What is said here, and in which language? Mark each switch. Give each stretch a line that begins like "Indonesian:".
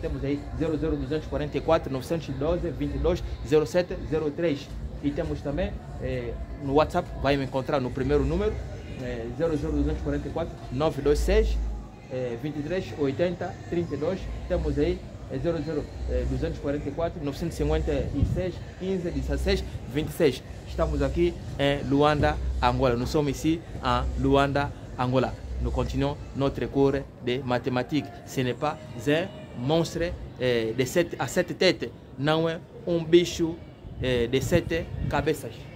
Portuguese: Temos aí 00244 912 22 07 03. E temos também no WhatsApp, vai me encontrar no primeiro número. 00244 926 23 80 32. Temos aí 00244 956 15 16 26. Estamos aqui em Luanda, Angola.
French: Nous sommes ici en Luanda, Angola. Nous continuons notre cours de mathématiques. Ce n'est pas un monstre à 7 têtes,
Portuguese: não é bicho de 7 cabeças.